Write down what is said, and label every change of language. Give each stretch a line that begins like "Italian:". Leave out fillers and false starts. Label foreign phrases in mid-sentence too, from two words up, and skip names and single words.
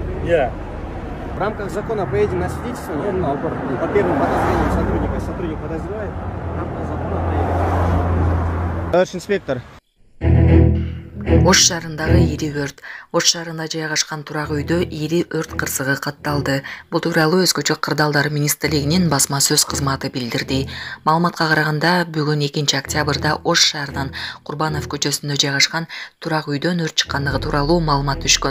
Russian: Я. В рамках закона поедем на свидетельствование. Я на упор. По первым подозрениям сотрудника. Сотрудник подозревает. В рамках закона поедем. Товарищ инспектор.
Kyrgyz: Ош шаарындагы ири өрт. Ош шаарында жайгашкан турак үйдө ири өрт кырсыгы катталды. Бул тууралуу Өзгөчө кырдаалдар министрлигинин басма сөз кызматы билдирди. Маалыматка караганда, бүгүн 2 октябрда Ош шаарынын Курбанов көчөсүндө жайгашкан турак үйдөн өрт чыккандыгы тууралуу маалымат түшкөн.